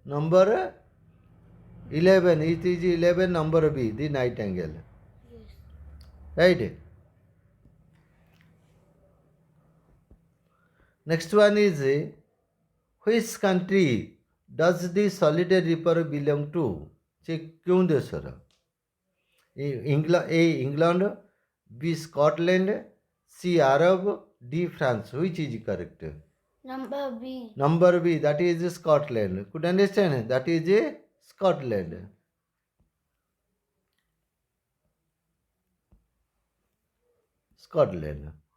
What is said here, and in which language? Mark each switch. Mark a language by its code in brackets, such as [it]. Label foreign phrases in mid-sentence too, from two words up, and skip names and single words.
[en] Number 11. It is 11 number B, the nightingale. Yes. Right? Next one is which country does the solitary reaper belong to? [or] ସେ କେଉଁ ଦେଶର? [en] England, B Scotland, C Arab, D France. Which is correct? Number B. Number B, that is Scotland. Could understand? That is Scotland. Scotland.